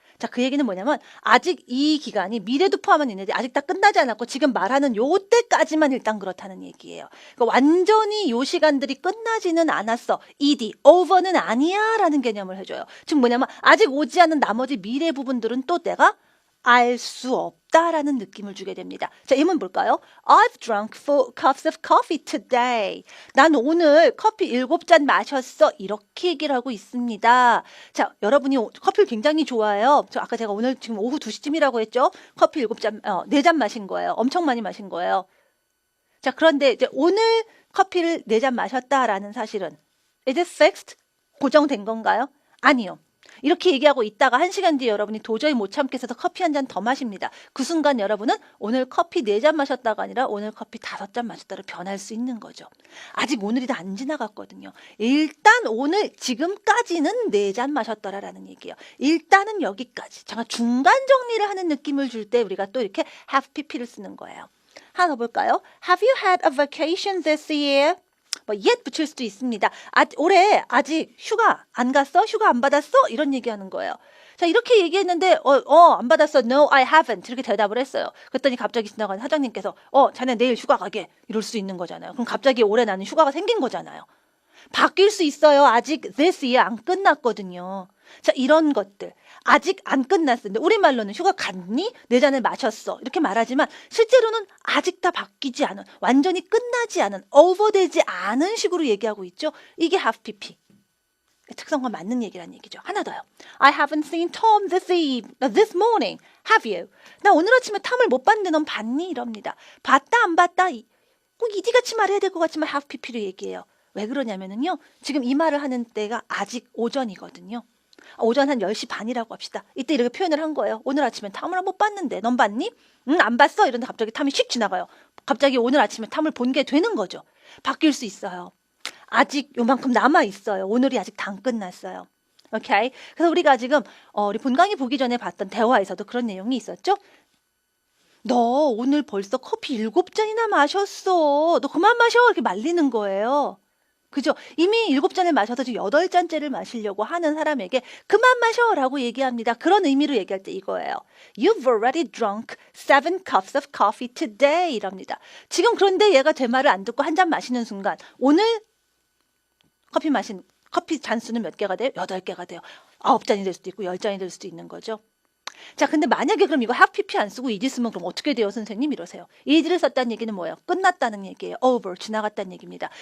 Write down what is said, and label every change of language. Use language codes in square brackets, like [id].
[ko] 자, 그 얘기는 뭐냐면 아직 이 기간이 미래도 포함은 있는데 아직 다 끝나지 않았고 지금 말하는 요 때까지만 일단 그렇다는 얘기예요. 그러니까 완전히 요 시간들이 끝나지는 않았어. ed, over는 아니야 라는 개념을 해줘요. 즉 뭐냐면 아직 오지 않은 나머지 미래 부분들은 또 내가 알 수 없다라는 느낌을 주게 됩니다. 자, 예문 볼까요? [en] I've drunk 4 cups of coffee today. [ko] 난 오늘 커피 7잔 마셨어. 이렇게 얘기를 하고 있습니다. 자, 여러분이 커피를 굉장히 좋아해요. 아까 제가 오늘 지금 오후 2시쯤이라고 했죠? 커피 4잔 마신 거예요. 엄청 많이 마신 거예요. 자, 그런데 이제 오늘 커피를 4잔 마셨다라는 사실은 [en] is it fixed? [ko] 고정된 건가요? 아니요. 이렇게 얘기하고 있다가 1시간 뒤에 여러분이 도저히 못 참겠어서 커피 한 잔 더 마십니다. 그 순간 여러분은 오늘 커피 4잔 마셨다가 아니라 오늘 커피 5잔 마셨다로 변할 수 있는 거죠. 아직 오늘이 다 안 지나갔거든요. 일단 오늘 지금까지는 4잔 마셨더라라는 얘기예요. 일단은 여기까지. 잠깐 중간 정리를 하는 느낌을 줄 때 우리가 또 이렇게 have pp를 쓰는 거예요. 하나 더 볼까요? [en] Have you had a vacation this year? [ko] 뭐 yet 붙일 수도 있습니다. 올해 아직 휴가 안 갔어? 휴가 안 받았어? 이런 얘기하는 거예요. 자, 이렇게 얘기했는데 안 받았어. [en] No, I haven't. [ko] 이렇게 대답을 했어요. 그랬더니 갑자기 지나가는 사장님께서 자네 내일 휴가 가게. 이럴 수 있는 거잖아요. 그럼 갑자기 올해 나는 휴가가 생긴 거잖아요. 바뀔 수 있어요. 아직 this year 안 끝났거든요. 자, 이런 것들. 아직 안 끝났는데 우리말로는 휴가 갔니? 네 잔을 마셨어. 이렇게 말하지만 실제로는 아직 다 바뀌지 않은, 완전히 끝나지 않은, 오버되지 않은 식으로 얘기하고 있죠. 이게 have pp. 특성과 맞는 얘기란 얘기죠. 하나 더요. [en] I haven't seen Tom this morning. Have you? [ko] 나 오늘 아침에 탐을 못 봤는데 넌 봤니? 이럽니다. 봤다 안 봤다 꼭 이디같이 말해야 될 것 같지만 have pp로 얘기해요. 왜 그러냐면은요. 지금 이 말을 하는 때가 아직 오전이거든요. 오전 한 10시 반이라고 합시다. 이때 이렇게 표현을 한 거예요. 오늘 아침에 탐을 못 봤는데 넌 봤니? 응, 안 봤어. 이런데 갑자기 탐이 휙 지나가요. 갑자기 오늘 아침에 탐을 본 게 되는 거죠. 바뀔 수 있어요. 아직 요만큼 남아 있어요. 오늘이 아직 다 안 끝났어요. 오케이. 그래서 우리가 지금 우리 본강의 보기 전에 봤던 대화에서도 그런 내용이 있었죠. 너 오늘 벌써 커피 7잔이나 마셨어. 너 그만 마셔. 이렇게 말리는 거예요. 그죠? 이미 7잔을 마셔서 지금 8잔째를 마시려고 하는 사람에게 그만 마셔라고 얘기합니다. 그런 의미로 얘기할 때 이거예요. [en] You've already drunk 7 cups of coffee today. [ko] 이럽니다. 지금 그런데 얘가 제 말을 안 듣고 한 잔 마시는 순간 오늘 커피 잔수는 몇 개가 돼요? 8개가 돼요. 9잔이 될 수도 있고 10잔이 될 수도 있는 거죠. 자, 근데 만약에 그럼 이거 have pp 안 쓰고 is 쓰면 그럼 어떻게 돼요, 선생님? 이러세요. is를 썼다는 얘기는 뭐예요? 끝났다는 얘기예요. over, 지나갔다는 얘기입니다.